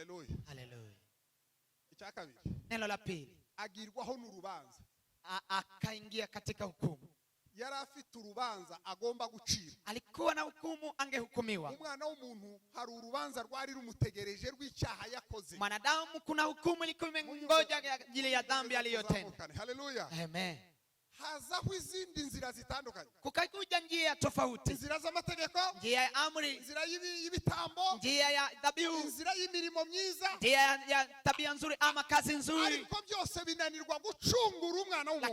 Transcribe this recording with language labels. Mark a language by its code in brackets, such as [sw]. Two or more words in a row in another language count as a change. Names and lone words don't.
[rw] Haleluya. Icya kabiri, [sw] Neno la pili, [rw] agirwaho n'urubanza. [sw] Akaingia katika hukumu. [rw] Yari afite urubanza agomba gucira. [sw] Alikuwa na hukumu, angehukumiwa. [rw] Umwana w'umuntu hari urubanza rwari rumutegereje rw'icyaha yakoze. [sw] Mwanadamu kuna hukumu ilikuwa imengoja ajili ya dhambi aliyotenda. [rw] Haleluya. Amen. Hazaho izindi nzira zitandukanye. [sw] Kukakuja njia tofauti. [rw] Inzira z'amategeko, [sw] njia ya amri, [rw] inzira y'ibitambo, [sw] njia ya dhabihu, [rw] inzira y'imirimo myiza, [sw] njia ya tabia nzuri ama kazi nzuri. [rw] Ariko byose binanirwa gucungura umwana w'umuntu.